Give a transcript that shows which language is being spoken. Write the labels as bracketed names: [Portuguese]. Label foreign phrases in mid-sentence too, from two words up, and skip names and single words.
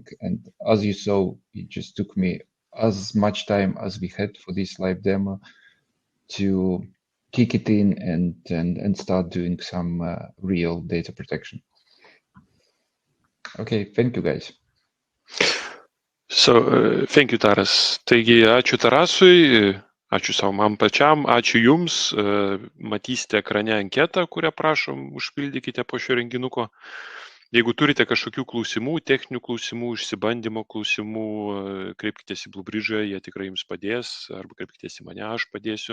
[English] And as you saw, it just took me as much time as we had for this live demo to kick it in and start doing some real data protection. Okay, thank you guys. So, thank you, Taras. [Lithuanian] Taigi, ačiū Tarasui, ačiū savo man pačiam, ačiū Jums. Matysite ekrane anketą, kurią prašom užpildykite po šio renginuko. Jeigu turite kažkokių klausimų, techninių klausimų, išsibandymo klausimų, kreipkitės į Bluebridge, jie tikrai Jums padės, arba kreipkitės į mane, aš padėsiu.